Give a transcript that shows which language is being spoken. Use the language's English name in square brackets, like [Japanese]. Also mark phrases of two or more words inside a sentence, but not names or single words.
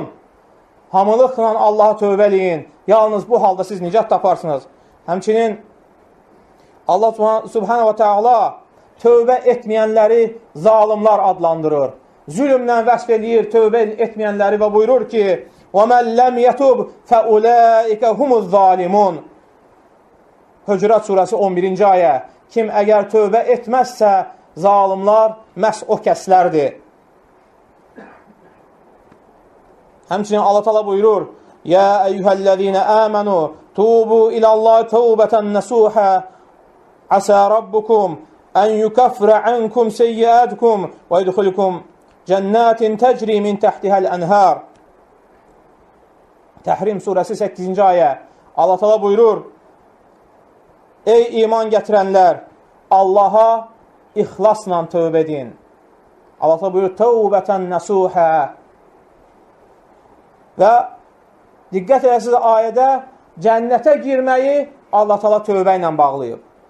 [Azerbaijani] Hamılıqla Allaha tövbə eləyin. Yalnız bu halda siz nicat taparsınız. Həmçinin Allah [Arabic] سبحانه وتعالى [Azerbaijani] tövbə etməyənləri zalimlar adlandırır. Zülmlə vəsf eləyir tövbə etməyənləri və buyurur ki: [Arabic] وَمَنْ لَمْ يَتُبْ فَأُولَٰئِكَ هُمُ الظَّالِمُونَ. [Azerbaijani] Höcürat surəsi 11-ci ayə. Kim əgər tövbə etməzsə, zalimlar məhz o kəslərdir. Həmçinin Allah Teala buyurur: [Arabic] يَا أَيُّهَا الَّذِينَ آمَنُوا تُوبُوا إِلَى اللَّهِ تَوْبَةً نَّصُوحًا عَسَى رَبُّكُمْ أَنْ يُكَفِّرَ عَنْكُمْ سَيِّئَاتِكُمْ وَيُدْخِلْكُمْ جَنَّاتٍ تَجْرِي مِنْ تَحْتِهَا الْأَنْهَارُ. [Azerbaijani] Təhrim surəsi 8-ci ayə. Allah Teala buyurur: Ey iman gətirənlər, Allaha ixlasla tövbə edin. Allah Teala buyurur: [Arabic] توبة نصوحا. [Azerbaijani] Və diqqət edəsiniz, ayədə cənnətə girməyi Allah Teala tövbə ilə bağlayıb.